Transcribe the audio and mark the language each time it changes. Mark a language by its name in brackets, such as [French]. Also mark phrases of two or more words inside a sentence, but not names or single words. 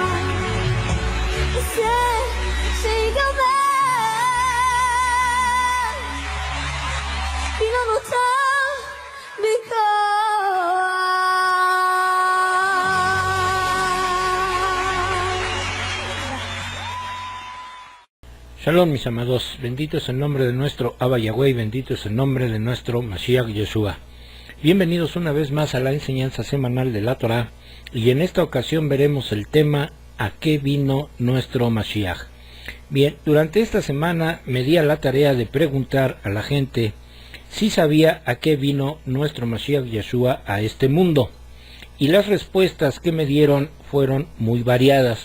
[Hebrew] עושה שיגמר, כי לא נותר בי כוח. [Spanish] Shalom, mis amados, bendito es el nombre de nuestro Abba Yahweh y bendito es el nombre de nuestro Mashiach Yeshua. Bienvenidos una vez más a la enseñanza semanal de la Torah, y en esta ocasión veremos el tema ¿a qué vino nuestro Mashiach? Bien, durante esta semana me di a la tarea de preguntar a la gente si sabía a qué vino nuestro Mashiach Yeshua a este mundo, y las respuestas que me dieron fueron muy variadas.